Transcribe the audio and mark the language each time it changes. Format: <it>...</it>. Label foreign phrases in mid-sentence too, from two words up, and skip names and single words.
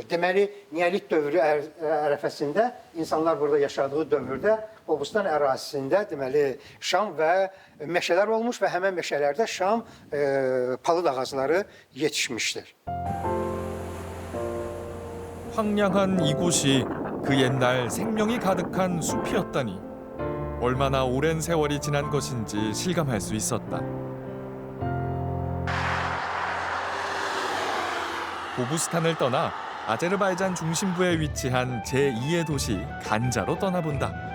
<az>Deməli, Neolit dövrü ərəfəsində insanlar burada yaşadığı dövrdə Qobustan ərazisində deməli şam və meşələr olmuş və həmən meşələrdə şam palıd ağacları yetişmişdir.</az> <ko>황량한 이곳이 그 옛날 생명이 가득한 숲이었다니 얼마나 오랜 세월이 지난 것인지 실감할 수 있었다. 고부스탄을 떠나 아제르바이잔 중심부에 위치한 제2의 도시 간자로 떠나본다.</ko>